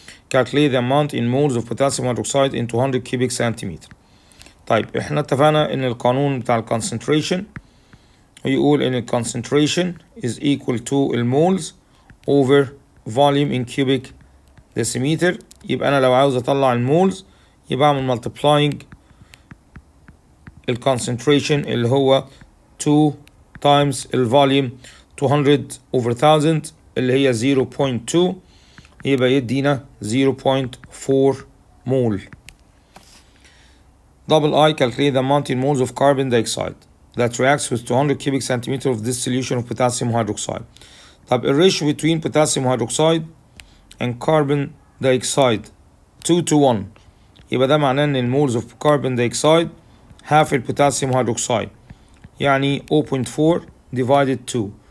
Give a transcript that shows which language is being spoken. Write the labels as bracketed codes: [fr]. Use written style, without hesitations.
[en] Calculate the amount in moles of potassium hydroxide in 200 cubic centimeter. [ar] طيب احنا اتفقنا ان القانون بتاع concentration يقول ان concentration [en] is equal to moles over volume in cubic decimeter. [ar] يبقى انا لو عاوز اطلع المولز يبقى اعمل [en] multiplying concentration [ar] اللي هو 2 times الفوليوم 200 over 1000 اللي هي 0.2 يبقى يدينا [en] 0.4 mole. Double I. Calculate the amount in moles of carbon dioxide that reacts with 200 cubic centimeter of this solution of potassium hydroxide. [ar] طب الريشيو [en] between potassium hydroxide and carbon dioxide 2 to 1 [ar] يبقى ده معناه ان المولز [en] of carbon dioxide half [ar] البوتاسيوم hydroxide يعني 0.4 divided 2.